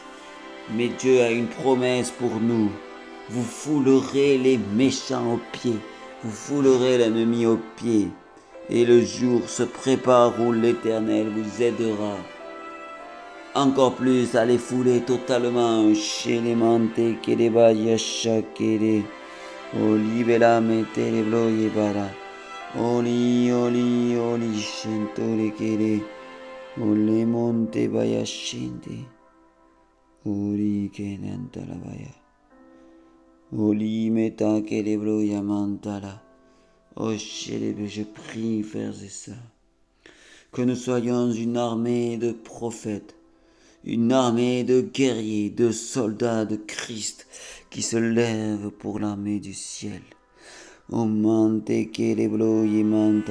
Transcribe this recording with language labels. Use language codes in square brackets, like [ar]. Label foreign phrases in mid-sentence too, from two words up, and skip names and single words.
[fr] Mais Dieu a une promesse pour nous. Vous foulerez les méchants aux pieds, vous foulerez l'ennemi aux pieds, et le jour se prépare où l'Éternel vous aidera encore plus à les fouler totalement. Chez les mantes que les bayasha que les olivela mete les bloye bara. Oli, oli, oli, shentole kere. Ole monte baya shente. Oli kenanta la baya. Oli meta kere bloya mantala. Oh, je prie, frères et sœurs, que nous soyons une armée de prophètes, une armée de guerriers, de soldats de Christ qui se lèvent pour l'armée du ciel. O mante keleblo yemanta.